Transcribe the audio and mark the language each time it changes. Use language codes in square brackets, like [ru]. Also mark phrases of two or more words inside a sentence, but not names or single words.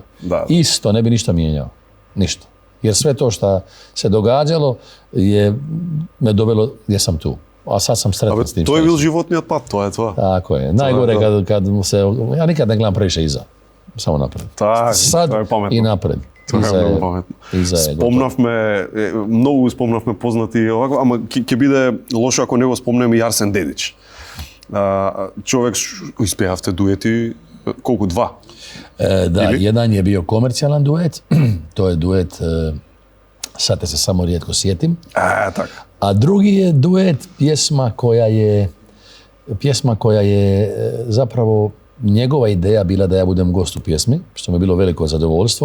[hr] Isto, ne bi ništa mijenjao. Ništa. Jer sve to što se događalo je me dovelo gdje sam tu. A sad sam sretan s tim. To je bil životniят pad, to je to. Tako je. Najgore kad se... Ja nikad ne gledam previše iza. Samo napred. Sad i napred. [mk] Много спомнавме познати овако, ама ќе биде лошо ако не го спомнеме и Арсен Дедич. Човек, испеавте дуети, колку, 2? [hr] Da, jedan je bio komercijalan duet, to je duet, sad te se samo rijetko sjetim. A drugi je duet pjesma koja je zapravo njegova ideja bila da ja budem gost u pjesmi, što mi je bilo veliko zadovoljstvo.